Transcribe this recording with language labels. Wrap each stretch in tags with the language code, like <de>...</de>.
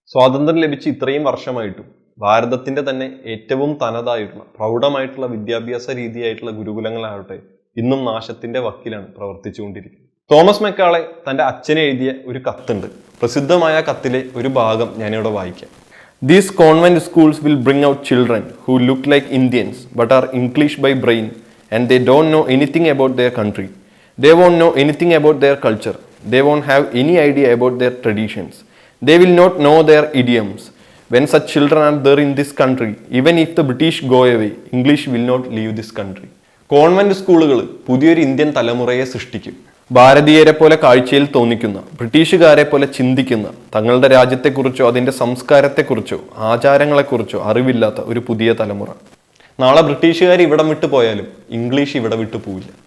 <ml>സ്വാതന്ത്ര്യം ലഭിച്ച് ഇത്രയും വർഷമായിട്ടും ഭാരതത്തിന്റെ തന്നെ ഏറ്റവും തനതായിട്ടുള്ള പ്രൗഢമായിട്ടുള്ള വിദ്യാഭ്യാസ രീതിയായിട്ടുള്ള ഗുരുകുലങ്ങളാവട്ടെ ഇന്നും നാശത്തിന്റെ വക്കിലാണ് പ്രവർത്തിച്ചുകൊണ്ടിരിക്കുന്നത്. തോമസ് മെക്കാളെ തന്റെ അച്ഛന് എഴുതിയ ഒരു കത്തുണ്ട്. പ്രസിദ്ധമായ കത്തിലെ ഒരു ഭാഗം ഞാനിവിടെ വായിക്കാം.</ml> <en>These convent schools will bring out children who look like Indians but are English by brain, and they don't know anything about their country. They won't know anything about their culture. They won't have any idea about their traditions. They will not know their idioms. When such children are there in this country, even if the British go away, English will not leave this country.</en> <ml>Convent സ്കൂളുകൾ പുതിയൊരു Indian തലമുറയെ സൃഷ്ടിക്കും. ഭാരതീയരെ പോലെ കാഴ്ചയിൽ തോന്നിക്കുന്ന, ബ്രിട്ടീഷുകാരെ പോലെ ചിന്തിക്കുന്ന, തങ്ങളുടെ രാജ്യത്തെക്കുറിച്ചോ അതിൻ്റെ സംസ്കാരത്തെക്കുറിച്ചോ ആചാരങ്ങളെക്കുറിച്ചോ അറിവില്ലാത്ത ഒരു പുതിയ തലമുറ. നാളെ ബ്രിട്ടീഷുകാർ ഇവിടം വിട്ടു പോയാലും ഇംഗ്ലീഷ് ഇവിടെ വിട്ടു പോവില്ല.</ml>